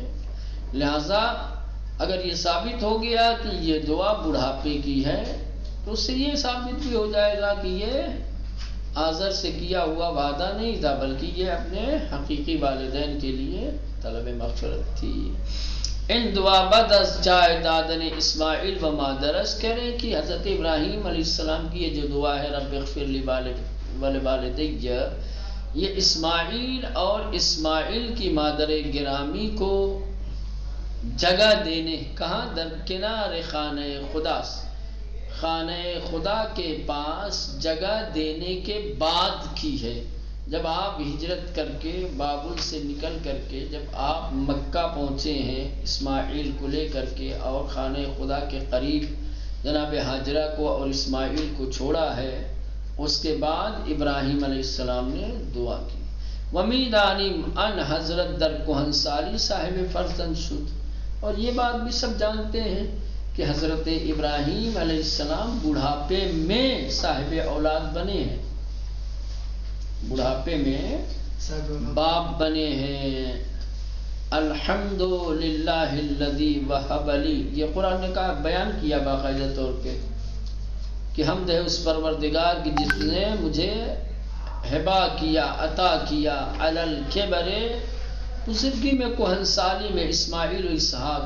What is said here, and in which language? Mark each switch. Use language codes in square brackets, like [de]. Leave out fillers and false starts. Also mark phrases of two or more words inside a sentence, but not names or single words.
[ur] لہذا اگر یہ ثابت ہو گیا کہ یہ دعا بڑھاپے کی ہے تو اس سے یہ ثابت بھی ہو جائے گا کہ یہ آزر سے کیا ہوا وعدہ نہیں تھا، بلکہ یہ اپنے حقیقی والدین کے لیے طلب مغفرت تھی. [fa] ان دعا بد از جائے دادن اسماعیل و مادرس، [ur] کہہ رہے کہ حضرت ابراہیم علیہ السلام کی یہ جو دعا ہے [ar] رب اغفر لی ولوالدی، [ur] یہ اسماعیل اور اسماعیل کی مادر گرامی کو جگہ دینے، کہاں؟ [fa] در کنار خانہ خدا، [ur] خانہ خدا کے پاس جگہ دینے کے بعد کی ہے. جب آپ ہجرت کر کے بابل سے نکل کر کے جب آپ مکہ پہنچے ہیں اسماعیل کو لے کر کے، اور خانہ خدا کے قریب جناب حاجرہ کو اور اسماعیل کو چھوڑا ہے، اس کے بعد ابراہیم علیہ السلام نے دعا کی. [fa] ومیدانیم ان حضرت در کہن سالی صاحب فرزند شد، [ur] اور یہ بات بھی سب جانتے ہیں کہ حضرت ابراہیم علیہ السلام بڑھاپے میں صاحب اولاد بنے ہیں، بڑھاپے میں باپ بنے ہیں۔ [ar] الحمدللہ الذی وہب لی، [ur] یہ قرآن نے کہا، بیان کیا باقاعدہ طور پہ کہ حمد ہے اس پروردگار کی جس نے مجھے ہبا کیا، عطا کیا، [ar] علی الکبر، [ur] بزرگی میں، کہنسالی میں، اسماعیل و اسحاق۔